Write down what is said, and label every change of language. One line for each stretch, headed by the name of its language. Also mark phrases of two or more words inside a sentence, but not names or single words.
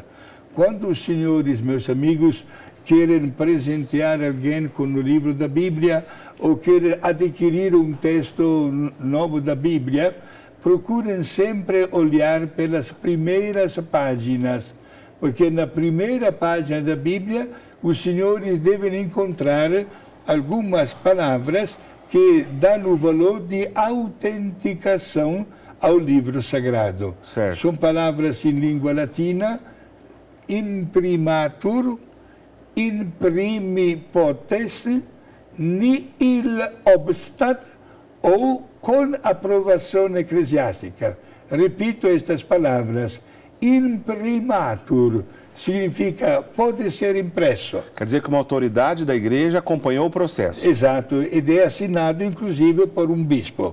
Portuguese: Quando os senhores, meus amigos, querem presentear alguém com o livro da Bíblia ou querem adquirir um texto novo da Bíblia, procurem sempre olhar pelas primeiras páginas, porque na primeira página da Bíblia os senhores devem encontrar algumas palavras que dão o valor de autenticação ao livro sagrado. Certo. São palavras em língua latina:
Latin: imprimatur, in primi potest, nihil obstat,
Portuguese: ou com aprovação eclesiástica. Repito estas palavras: imprimatur significa pode ser impresso. Quer dizer que uma autoridade da igreja acompanhou o processo. Exato, e é assinado inclusive por um bispo.